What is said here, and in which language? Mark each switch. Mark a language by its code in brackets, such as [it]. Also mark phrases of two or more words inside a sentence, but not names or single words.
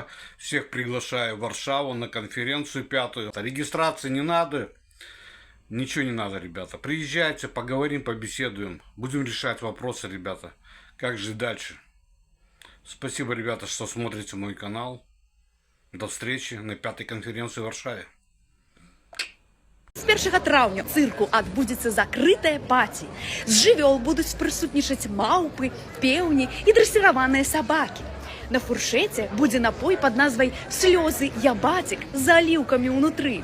[ru] Всех приглашаю в Варшаву на конференцию 5-ю. Регистрации не надо, ничего не надо, ребята. Приезжайте, поговорим, побеседуем. Будем решать вопросы, ребята, как жить дальше. Спасибо, ребята, что смотрите мой канал. До встречи на 5-й конференции в Варшаве. [be] З 1 траўня цырку адбудзецца закрытая паці. З жывёл будуць прысутнічаць маўпы, пеўні і дрэсіраваныя сабакі. На фуршэце будзе напой пад назвай «Слёзы ябацік» з аліўкамі ўнутры.